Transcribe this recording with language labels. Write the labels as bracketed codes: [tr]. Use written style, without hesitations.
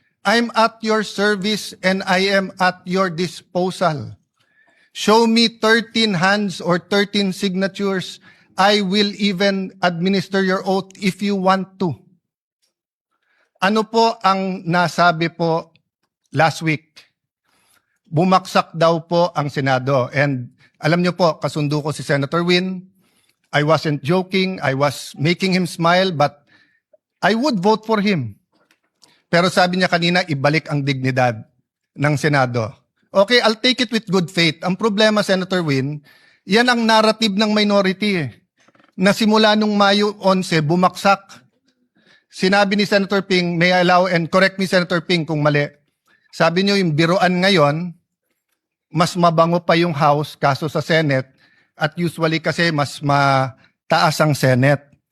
[en] I'm at your service and I am at your disposal. Show me 13 hands or 13 signatures. I will even administer your oath if you want to. [tl] Ano po ang nasabi po [en] last week? [tl] Bumaksak daw po ang Senado. And alam niyo po, kasundo ko si Senator Win. [en] I wasn't joking. I was making him smile, but I would vote for him. [tl] Pero sabi niya kanina, ibalik ang dignidad ng Senado. [en] Okay, I'll take it with good faith. [tl] Ang problema, Senator Win, yan ang narrative ng minority na simula nung Mayo 11, bumaksak. Sinabi ni Senator Ping, [en] may I allow, and correct me [tl] Senator Ping kung mali, sabi niyo yung biruan ngayon, mas mabango pa yung House kaso sa Senate at usually kasi mas mataas ang Senate.